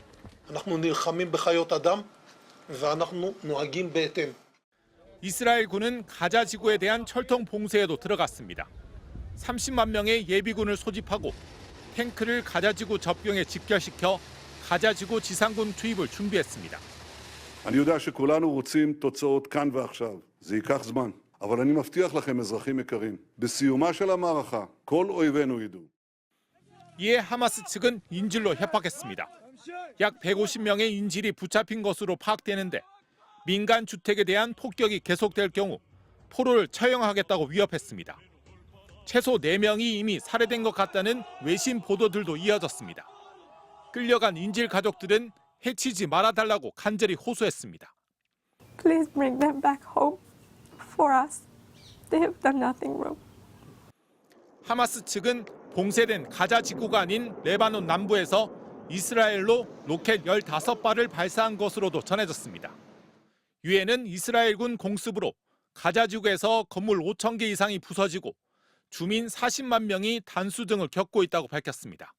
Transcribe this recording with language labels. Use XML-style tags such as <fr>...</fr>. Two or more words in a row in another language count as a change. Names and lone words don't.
<ko>이스라엘군은 가자 지구에 대한 철통 봉쇄에도 들어갔습니다. 30만 명의 예비군을 소집하고 탱크를 가자 지구 접경에 집결시켜 가자 지구 지상군 투입을 준비했습니다.</ko> <he>אני יודע שכולנו רוצים תוצאות כאן ועכשיו. זה ייקח זמן. אבל אני מבטיח לכם, אזרחים יקרים, בסיומה של המערכה, כל אויבינו ידעו.</he> <ko>이에 하마스 측은 인질로 협박했습니다. 약 150명의 인질이 붙잡힌 것으로 파악되는데 민간 주택에 대한 폭격이 계속될 경우 포로를 처형하겠다고 위협했습니다. 최소 4명이 이미 살해된 것 같다는 외신 보도들도 이어졌습니다. 끌려간 인질 가족들은 해치지 말아달라고 간절히 호소했습니다.</ko> <en>Please bring them back home for us. They have done nothing wrong.</en> <ko>하마스 측은 봉쇄된 가자 지구가 아닌 레바논 남부에서 이스라엘로 로켓 15발을 발사한 것으로도 전해졌습니다. 유엔은 이스라엘군 공습으로 가자 지구에서 건물 5,000개 이상이 부서지고 주민 40만 명이 단수 등을 겪고 있다고 밝혔습니다.</ko>